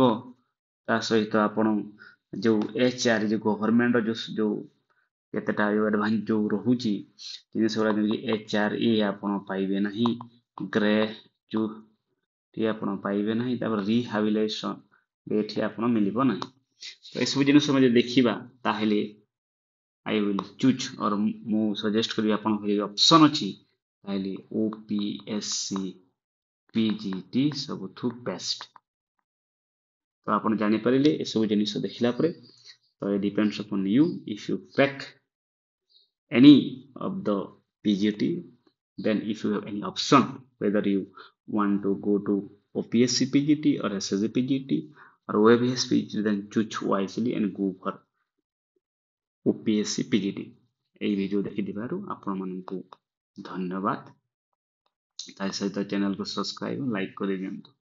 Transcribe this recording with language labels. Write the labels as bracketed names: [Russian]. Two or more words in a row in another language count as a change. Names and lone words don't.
[Odia] ତା ସହିତ ଆପଣ ଯୋଉ HR ଯୋଉ ଗଭର୍ଣ୍ଣମେଣ୍ଟ ଯୋଉ କେତେଟା ଆଡଭାନ୍ସ ଯୋଉ ରହୁଛି ଜିନିଷ ଗୁଡା, ଯେମିତି HRA ଆପଣ ପାଇବେ ନାହିଁ, ଗ୍ରାଚୁଇଟି ଆପଣ ପାଇବେ ନାହିଁ, ତାପରେ ରିହାବିଲିଟେସନ ଏଠି ଆପଣ ମିଳିବ ନାହିଁ। ତ ଏସବୁ ଜିନିଷ ଯଦି ଦେଖିବା ତାହେଲେ [English] I will choose or [Odia] ମୁଁ ସଜେଷ୍ଟ କରିବି ଆପଣଙ୍କ ଯଦି ଅପସନ ଅଛି ତାହେଲେ OPSC PGT ସବୁଠୁ ବେଷ୍ଟ। ତ ଆପଣ ଜାଣିପାରିଲେ ଏସବୁ ଜିନିଷ ଦେଖିଲା ପରେ, ତ [English] it depends upon you if you pick any of the PGT, then if you have any option whether you want to go to OPSC PGT or SSC PGT or OAVS PGT, then choose wisely and go for OPSC PGT। [Odia] এই ଭିଡ଼ିଓ ଦେଖିଥିବାରୁ ଆପଣମାନଙ୍କୁ ଧନ୍ୟବାଦ। ତା ସହିତ ଚ୍ୟାନେଲକୁ [English] subscribe like [Odia] କରିଦିଅନ୍ତୁ।